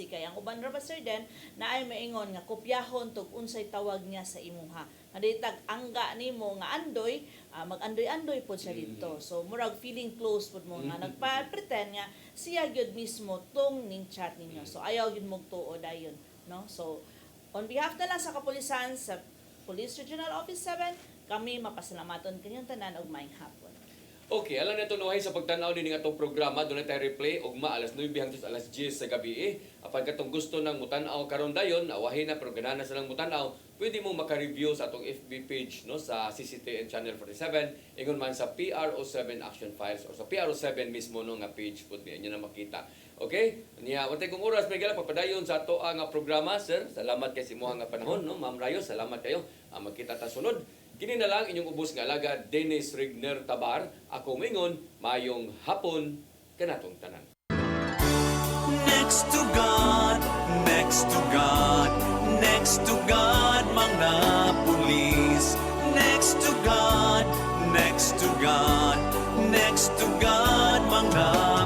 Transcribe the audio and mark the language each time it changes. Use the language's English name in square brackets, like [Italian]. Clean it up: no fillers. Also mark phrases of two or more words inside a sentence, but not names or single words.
[Cebuano] kay ang uban ra ba sir den naay maingon nga kopyahon tug unsay tawag niya sa imuha naditag angga nimo nga andoy mag-andoy-andoy pod siya dito so murag [English] feeling close [Cebuano] pod mo nga nagpa-pretend nga siya gyud mismo tong ning chat ninyo so ayaw gyud mo tuo dayon no so [English] on behalf [Cebuano] na lang sa kapulisan sa Police Regional Office 7 kami mapasalamaton kanyang tanan og maayong hapon. Okay, alam na ito nuhay sa pagtanaw din ng atong programa, doon tayo replay ugma alas 9 hangtod alas 10 sa gabi. Apan katong gusto ng mutanaw karon dayon, awahin na pero ganana sa lang mutanaw, pwede mo maka-review sa atong FB page no sa CCTN Channel 47, ingon man sa PRO7 Action Files or sa PRO7 mismo no nga page pud niya na makita. Okay? Niya, wala kong oras may gala papadayon sa ato nga programa, sir. Salamat kay simuha nga panahon no, Ma'am Rayo, salamat kayo. Magkita ta sunod. Kini na lang inyong ubos nga alaga Dennis Rigner Tabar. Ako mingon, mayong hapon kanatong tanan. [English] Next to God, next to God, next to God, [Cebuano] mga pulis. [English] Next to God, next to God, next to God, [Cebuano] mga